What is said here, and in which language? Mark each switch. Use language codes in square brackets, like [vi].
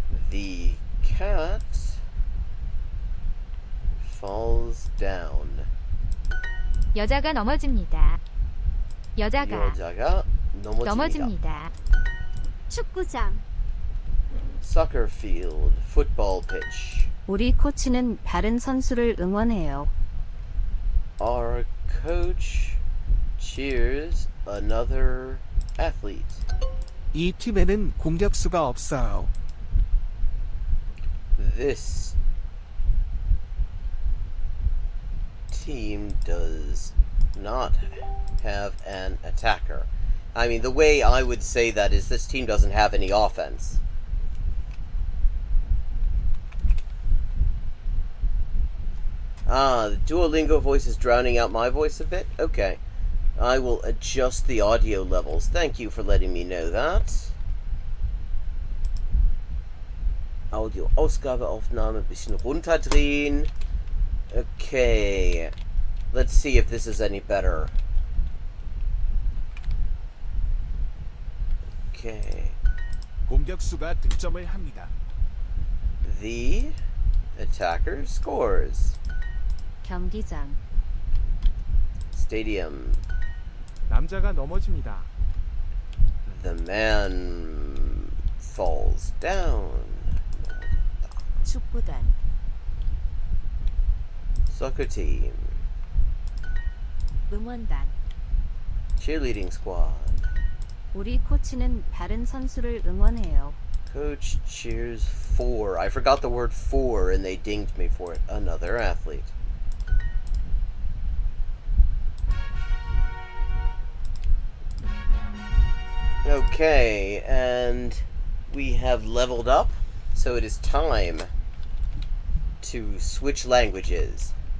[en] The cat falls down. [ko] 여자가 넘어집니다. 여자가 넘어집니다. 축구장. [en] Soccer field, football pitch. [ko] 우리 코치는 다른 선수를 응원해요. [en] Our coach cheers another athlete. [ko] 이 팀에는 공격수가 없어요. [en] This team does not have an attacker. I mean, the way I would say that is this team doesn't have any offense. Ah, the Duolingo voice is drowning out my voice a bit? Okay. I will adjust the audio levels. Thank you for letting me know that. [de] Audio-Ausgabeaufnahme ein bisschen runterdrehen. [en] Okay. Let's see if this is any better. Okay. [ko] 공격수가 득점을 합니다. [en] The attacker scores. [ko] 경기장. [en] Stadium. [ko] 남자가 넘어집니다. [en] The man falls down. [ko] 축구단. [en] Soccer team. [ko] 응원단. [en] Cheerleading squad. [ko] 우리 코치는 다른 선수를 응원해요. [en] Coach cheers for. I forgot the word for and they dinged me for it. Another athlete. Okay, and we have leveled up, so it is time to switch languages.